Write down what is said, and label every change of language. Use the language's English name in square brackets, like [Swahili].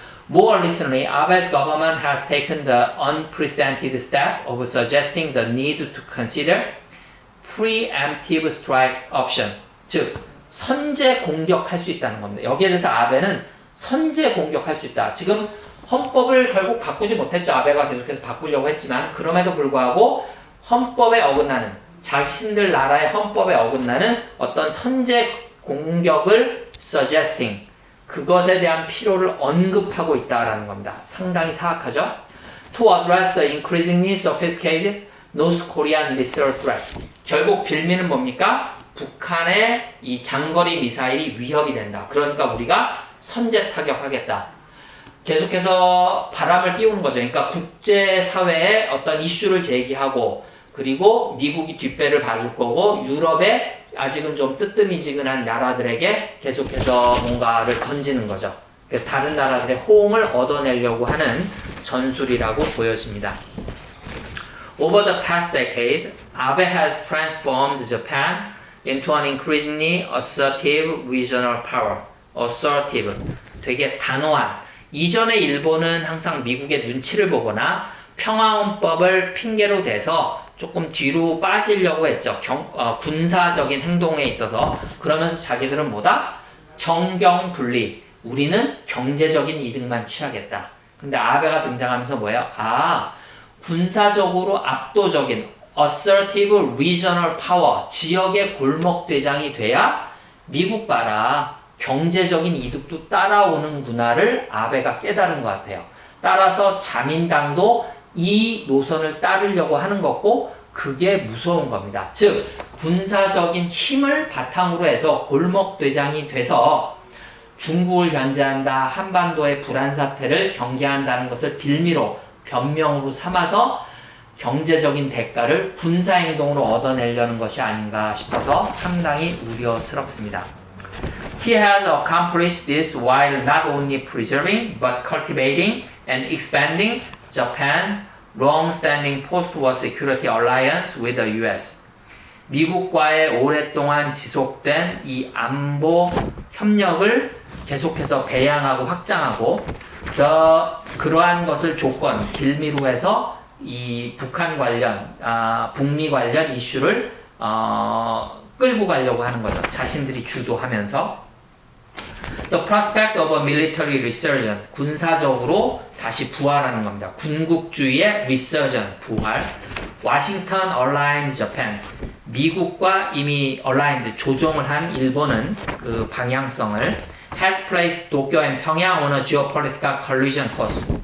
[English] More recently, Abe's government has taken the unprecedented step of suggesting the need to consider preemptive strike option. [Korean] 즉, 선제 공격할 수 있다는 겁니다. 여기에 대해서 아베는 선제 공격할 수 있다. 지금 헌법을 결국 바꾸지 못했죠. 아베가 계속해서 바꾸려고 했지만 그럼에도 불구하고 헌법에 어긋나는 자신들 나라의 헌법에 어긋나는 어떤 선제 공격을 suggesting 그것에 대한 필요를 언급하고 있다라는 겁니다. 상당히 사악하죠. [English] To address the increasingly sophisticated North Korean missile threat. [Korean] 결국 빌미는 뭡니까? 북한의 이 장거리 미사일이 위협이 된다. 그러니까 우리가 선제 타격하겠다. 계속해서 바람을 띄우는 거죠. 그러니까 국제사회에 어떤 이슈를 제기하고 그리고 미국이 뒷배를 봐줄 거고 유럽에 아직은 좀 뜨뜨미지근한 나라들에게 계속해서 뭔가를 던지는 거죠. 다른 나라들의 호응을 얻어내려고 하는 전술이라고 보여집니다. [English] Over the past decade, Abe has transformed Japan into an increasingly assertive regional power. [Korean] assertive, 되게 단호한. 이전에 일본은 항상 미국의 눈치를 보거나 평화헌법을 핑계로 대서 조금 뒤로 빠지려고 했죠. 군사적인 행동에 있어서. 그러면서 자기들은 뭐다? 정경분리. 우리는 경제적인 이득만 취하겠다. 근데 아베가 등장하면서 뭐예요? 군사적으로 압도적인 [English] assertive regional power. [Korean] 지역의 골목대장이 돼야 미국 봐라. 경제적인 이득도 따라오는구나를 아베가 깨달은 것 같아요. 따라서 자민당도 이 노선을 따르려고 하는 거고 그게 무서운 겁니다. 즉 군사적인 힘을 바탕으로 해서 골목대장이 돼서 중국을 견제한다, 한반도의 불안 사태를 경계한다는 것을 빌미로 변명으로 삼아서 경제적인 대가를 군사행동으로 얻어내려는 것이 아닌가 싶어서 상당히 우려스럽습니다. [English] He has accomplished this while not only preserving but cultivating and expanding Japan's long-standing post-war security alliance with the US. [Korean] 미국과의 오랫동안 지속된 이 안보 협력을 계속해서 배양하고 확장하고 그러한 것을 조건, 빌미로 해서 이 북한 관련, 북미 관련 이슈를 끌고 가려고 하는 거죠. 자신들이 주도하면서. [English] The prospect of a military resurgence. [Korean] 군사적으로 다시 부활하는 겁니다. 군국주의의 resurgence, 부활. [English] Washington aligned Japan. [Korean] 미국과 이미 [English] aligned, [Korean] 조종을 한 일본은 그 방향성을 [English] has placed 도쿄 and 평양 on a geopolitical collision course.